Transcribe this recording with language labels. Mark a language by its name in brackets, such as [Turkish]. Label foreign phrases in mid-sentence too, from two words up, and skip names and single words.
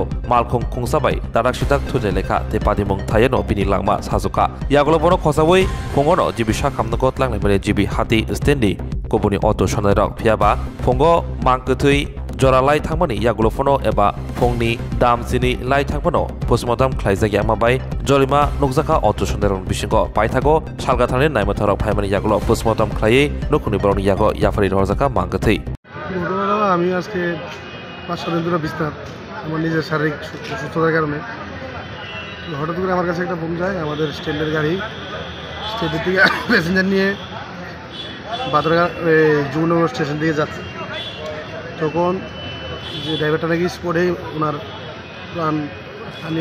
[Kok Borok] malkhung khungsabai dadak sitak thuje lekha te patimung thayeno bini langma sajuka yagolobono khosawoi fungono jibi sakhamnago tlanglai jibi hati stendi Kobuni auto sonai rok phiaba fongo mangkuthui joralai thangmani yagulofono eba fongni damsini lai thangmano postmortem khlaijak yamabai jorima nukjaka auto sonai rok bisingo paithago salgathani naimathorok phaimani yagulo postmortem khlai nukuni boroni yago yafari rojaka mangkuthui [Bangla] আমি আজকে 5 দিন ধরে বিছনা আমার নিজের শারীরিক অসুস্থতার কারণে হঠাৎ করে আমার কাছে একটা ফোন যায় আমাদের স্ট্যান্ডের গাড়ি স্টেশন থেকে প্যাসেঞ্জার নিয়ে বাদরগা যমুনানগর স্টেশন দিয়ে যাচ্ছে তখন যে ড্রাইভারটা নাকি স্পটেই ওনার প্রাণ হানি